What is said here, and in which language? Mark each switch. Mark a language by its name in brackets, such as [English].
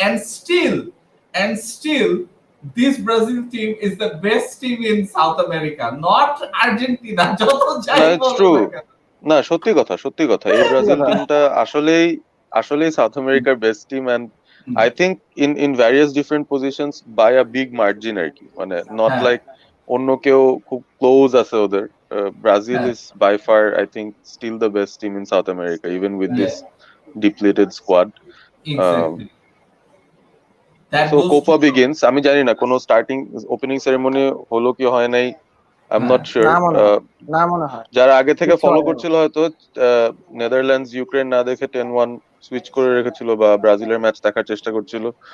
[English] And still this Brazil team is the best team in South America, not Argentina. [Bangla] যত যাই বলো না, সত্যি কথা এই ব্রাজিল টিমটা আসলেই সাউথ আমেরিকার best team, and [English] I think in various different positions by a big margin [Bangla] আর কি। [English] not like [Bangla] অন্য কেউ খুব ক্লোজ আছে ওদের। [English] Brazil is by far, I think, still the best team in South America, even with this depleted squad. Exactly. So Copa begins. [Bangla] আমি জানি না কোনো স্টার্টিং ওপেনিং সেরেমনি হলো কি হয় নাই, [English] I am not sure. [Bangla] না মনে হয় যারা আগে থেকে কিচ্ছু ফলো হয়নি। করছিল হয়তো নেদারল্যান্ডস ইউক্রেন না দেখে 10-1 সুইচ করে রেখেছিল বা ব্রাজিলের ম্যাচ দেখার চেষ্টা করছিল।